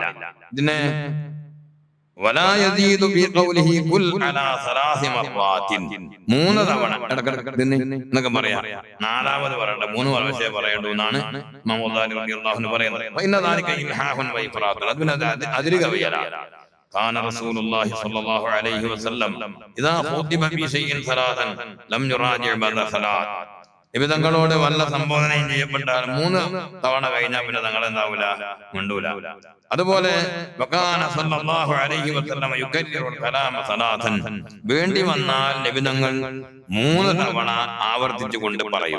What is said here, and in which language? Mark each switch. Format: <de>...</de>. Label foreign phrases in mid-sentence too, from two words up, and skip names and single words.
<ml>ഇതിനെ മൂന്ന് തവണ ഇടക്കിടക്ക് എന്നൊക്കെ പറയാം. നാലാമത് പറയണ്ട, 3 പ്രാവശ്യം പറയേണ്ടു എന്നാണ് പറയുന്നത്. അതിര് കവിയലാണ്.</ml> <ar>كان رسول الله صلى الله عليه وسلم إذا خطب في شيء ثلاثا لم يراجع بعد ثلاث.</ar> <ml>തങ്ങളോട് വല്ല സംബോധനയും ചെയ്യപ്പെട്ടാൽ 3 തവണ കഴിഞ്ഞാൽ പിന്നെ തങ്ങൾ എന്താവൂല, മിണ്ടൂല. അതുപോലെ വേണ്ടി വന്നാൽ നബി തങ്ങൾ 3 തവണ ആവർത്തിച്ചു കൊണ്ട് പറയും.</ml>